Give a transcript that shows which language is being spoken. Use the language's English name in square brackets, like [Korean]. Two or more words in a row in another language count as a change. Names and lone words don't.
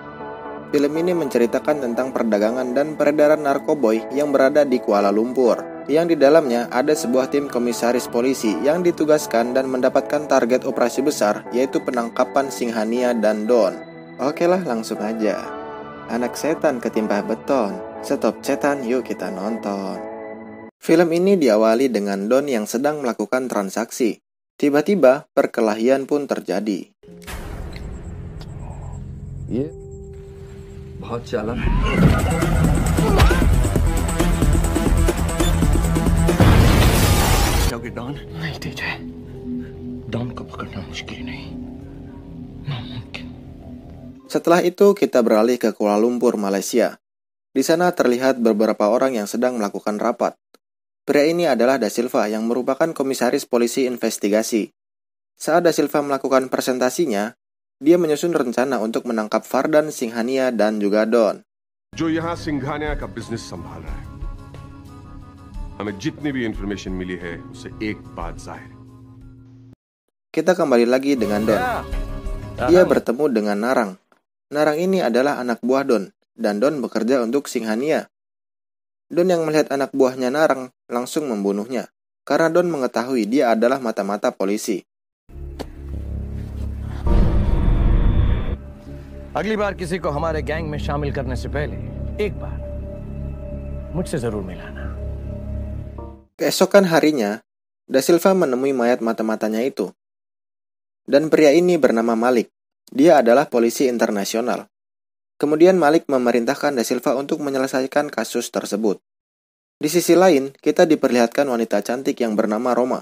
[Indonesian] Film ini menceritakan tentang perdagangan dan peredaran narkoboy yang berada di Kuala Lumpur, yang di dalamnya ada sebuah tim komisaris polisi yang ditugaskan dan mendapatkan target operasi besar, yaitu penangkapan Singhania dan Don. Oke lah, langsung aja. Anak setan ketimpa beton. Stop setan, yuk kita nonton. Film ini diawali dengan Don yang sedang melakukan transaksi. Tiba-tiba perkelahian pun terjadi. [Hindi] बहुत चालाक। जाओगे डॉन? नहीं तेजय, डॉन को पकड़ना मुश्किल नहीं, नामुमकिन। [Indonesian] Setelah itu kita beralih ke Kuala Lumpur, Malaysia. Di sana terlihat beberapa orang yang sedang melakukan rapat. Pria ini adalah Da Silva yang merupakan komisaris polisi investigasi. Saat Da Silva melakukan presentasinya, dia menyusun rencana untuk menangkap Fardan, Singhania, dan juga Don. [Hindi] जो यहाँ सिंघानिया का बिजनेस संभाल रहा है, हमें जितनी भी इंफॉर्मेशन मिली है उससे एक बात जाहिर है। [Indonesian] Kita kembali lagi dengan Don. Dia bertemu dengan Narang. Narang ini adalah anak buah Don, dan Don bekerja untuk Singhania. Don yang melihat anak buahnya Narang langsung membunuhnya, karena Don mengetahui dia adalah mata-mata polisi. [Hindi] अगली बार किसी को हमारे गैंग में शामिल करने से पहले एक बार मुझसे जरूर मिलाना। [Indonesian] Keesokan harinya, Da Silva menemui mayat mata-matanya itu. Dan pria ini bernama Malik. Dia adalah polisi internasional. Kemudian Malik memerintahkan Da Silva untuk menyelesaikan kasus tersebut. Di sisi lain, kita diperlihatkan wanita cantik yang bernama Roma.